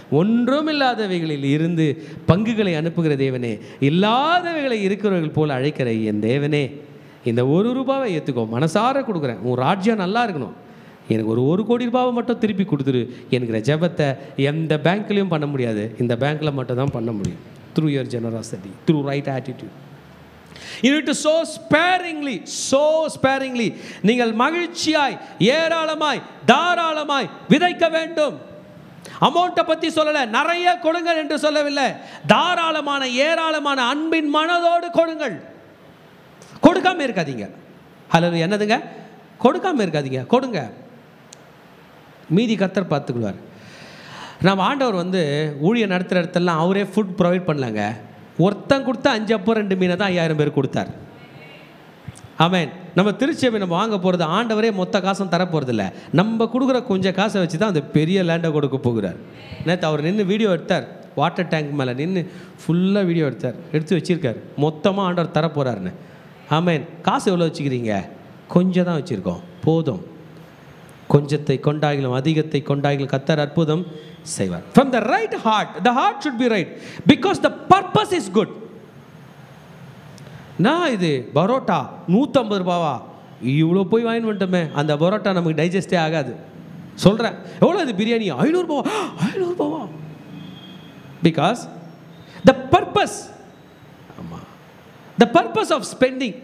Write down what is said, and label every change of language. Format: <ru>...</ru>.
<ta>ஒன்றும் இல்லாதவைகளில் இருந்து பங்குகளை அனுப்புகிற தேவனே, இல்லாதவைகளை இருக்கிறவர்கள் போல் அழைக்கிற என் தேவனே, இந்த ₹1 ஏற்றுக்கோ, மனசார கொடுக்குறேன், உன் ராஜ்யம் நல்லா இருக்கணும், எனக்கு ஒரு ₹1 கோடி மட்டும் திருப்பி கொடுத்துரு என்கிற ஜெபத்தை எந்த பேங்க்லேயும் பண்ண முடியாது, இந்த பேங்க்கில் மட்டும் தான் பண்ண முடியும்.</ta> <en>Through your generosity, through right attitude. You need to sow sparingly, sow sparingly.</en> <ta>நீங்கள் மகிழ்ச்சியாய், ஏராளமாய், தாராளமாய் விதைக்க வேண்டும். அமௌண்ட்டை பற்றி சொல்லலை, நிறைய கொடுங்கள் என்று சொல்லவில்லை. தாராளமான ஏராளமான அன்பின் மனதோடு கொடுங்கள். கொடுக்காம இருக்காதீங்க. அல்லது என்னதுங்க? கொடுக்காம இருக்காதீங்க, கொடுங்க. மீதி கர்த்தர் பார்த்துக்குவார். நம்ம ஆண்டவர் ஊழியம் நடத்துகிற இடத்துலாம் அவரே ஃபுட் ப்ரொவைட் பண்ணலாங்க. ஒருத்தன் கொடுத்தா 5 அப்பம் 2 மீனை தான் 5000 பேர் கொடுத்தார். ஆமென். நம்ம திருச்சபை நம்ம வாங்க போகிறது ஆண்டவரே மொத்த காசும் தரப்போகிறதில்ல, நம்ம கொடுக்குற கொஞ்சம் காசை வச்சு தான் அந்த பெரிய லேண்டை கொடுக்க போகிறார். நேற்று அவர் நின்று வீடியோ எடுத்தார், வாட்டர் டேங்க் மேலே நின்று ஃபுல்லாக வீடியோ எடுத்து வச்சுருக்கார், மொத்தமாக ஆண்டவர் தரப்போகிறாருன்னு. ஆமென். காசு எவ்வளோ வச்சுக்கிறீங்க? கொஞ்சம் தான் வச்சுருக்கோம், போதும். கொஞ்சத்தை கொண்டாயிலும் அதிகத்தை கொண்டாயிலும் கர்த்தர் அற்புதம் செய்வார்.</ta> <en>From the right heart, the heart should be right because the purpose is good.</en> <ta>நான் இது பரோட்டா ₹150 இவ்வளோ போய் வாங்கிட்டு வந்துட்டோமே, அந்த பரோட்டா நமக்கு டைஜஸ்டே ஆகாது. சொல்கிறேன், எவ்வளோ இது பிரியாணி? ₹500</ta> <en>Because the purpose. ஆமாம், the purpose of spending.</en>